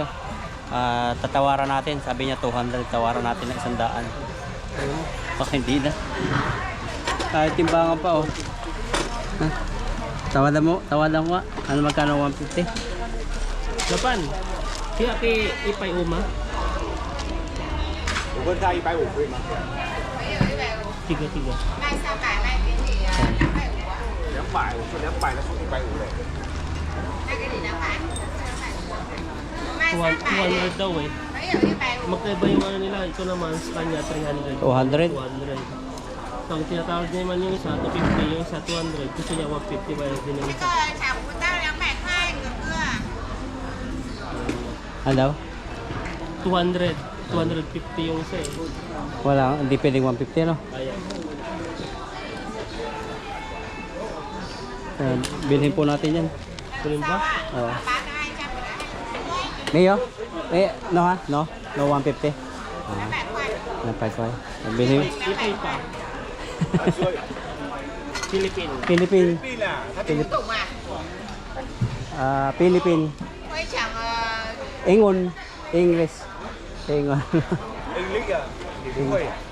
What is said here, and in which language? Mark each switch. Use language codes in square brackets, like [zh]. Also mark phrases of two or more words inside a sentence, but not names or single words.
[tl] Tatawaran natin, sabi niya 200, tawaran natin ng 100. Oh, hindi na. Kahit timbangan pa oh. Ha? Tawadan mo nga. Ano magkano 150? Japan. Kaya kay Ipay Uma. [zh] 我问他150可以吗？ [tl] Tiga. [zh] 200，我说200，他说150嘞。 [tl] 200 daw eh. Magkaiba yung ano nila. Ito naman sa kanya 300. 200? 200. So, ang tinatawag niya naman yung isa 250, yung isa 200. Gusto niya 150 ba yung din yung isa. Ano daw? 200. 250 yung isa eh. Wala, hindi pwedeng 150 no? Kaya. Bilhin po natin yan. Kunin ba? Oo. Mayo? No ha? No? No 150? [en] No price why? [tl] Bilhin. Ipay pa. Philippine. Philippine. Philippine. Ingon. English. Ingon. [vi] English à? Thì cũng vậy.